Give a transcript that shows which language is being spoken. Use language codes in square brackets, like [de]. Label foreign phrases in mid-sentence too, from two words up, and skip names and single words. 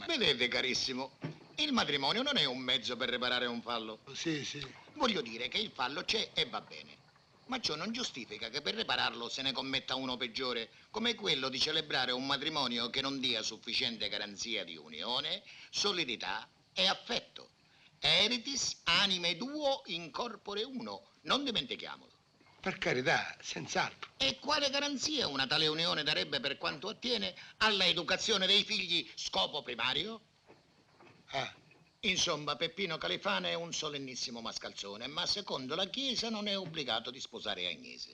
[it] Vedete, carissimo, il matrimonio non è un mezzo per riparare un fallo. Sì, sì. Voglio dire che il fallo c'è e va bene. Ma ciò non giustifica che per ripararlo se ne commetta uno peggiore, come quello di celebrare un matrimonio che non dia sufficiente garanzia di unione, solidità e affetto. [la] Eritis anime duo in corpore uno, non dimentichiamolo. [it] Per carità, senz'altro. E quale garanzia una tale unione darebbe per quanto attiene alla educazione dei figli, scopo primario? Ah, Insomma, Peppino Califano è un solennissimo mascalzone, ma secondo la Chiesa non è obbligato di sposare Agnese.